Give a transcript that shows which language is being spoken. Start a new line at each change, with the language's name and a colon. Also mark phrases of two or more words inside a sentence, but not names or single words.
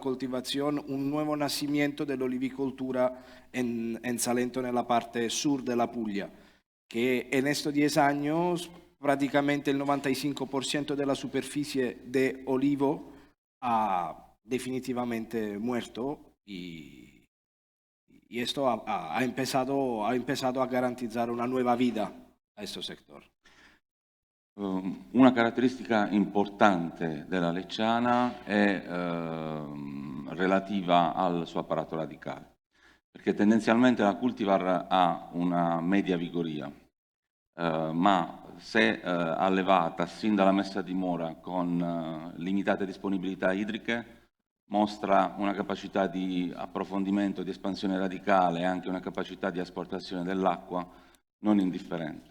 Spanish: cultivación, un nuevo nacimiento de la olivicultura en Salento, en la parte sur de la Puglia, que en estos 10 años prácticamente el 95% de la superficie de olivo ha definitivamente muerto y esto ha empezado a garantizar una nueva vida a este sector.
Italian: Una caratteristica importante della Lecciana è relativa al suo apparato radicale, perché tendenzialmente la cultivar ha una media vigoria, ma se allevata sin dalla messa a dimora con limitate disponibilità idriche, mostra una capacità di approfondimento, di espansione radicale e anche una capacità di asportazione dell'acqua non indifferente.